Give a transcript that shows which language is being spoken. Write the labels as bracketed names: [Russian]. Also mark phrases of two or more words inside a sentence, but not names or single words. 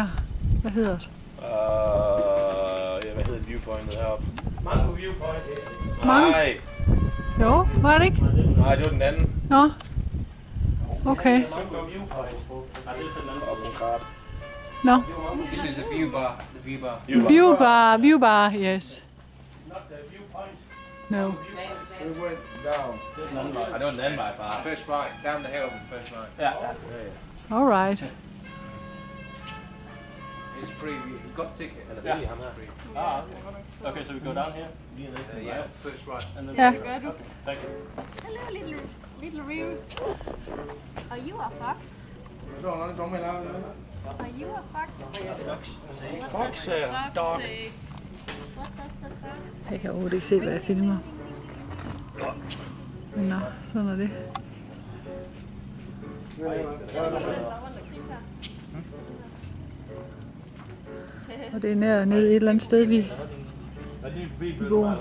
[Danish] Hvad hedder det? Ja, hvad hedder viewpointet heroppe? Mango Viewpoint. Mange? Nej. Jo, var det ikke? Nej, det var den anden. Nå. Okay. Mango Viewpoint. Ja, det er den anden side. Nå. [English] This is the view bar. The view bar. View bar, yes. Not the viewpoint. No. We went down. [Danish] Det er den anden vej. [English] I don't end by far. First right, down the hill, first right. [Danish] Ja, ja. [English] All right. It's free. You got ticket. Yeah. Ah, okay, so we go down here? Yeah, first right. And then [Danish] Ja. [English] okay, thank you. Hello, little Ryu. Are you a fox? Are you a fox? Fox dog. What does the fox? [Danish] Jeg kan overhovedet ikke se, hvad jeg filmer. Men nå, sådan er det. Og det er ned et eller andet sted, vi bor.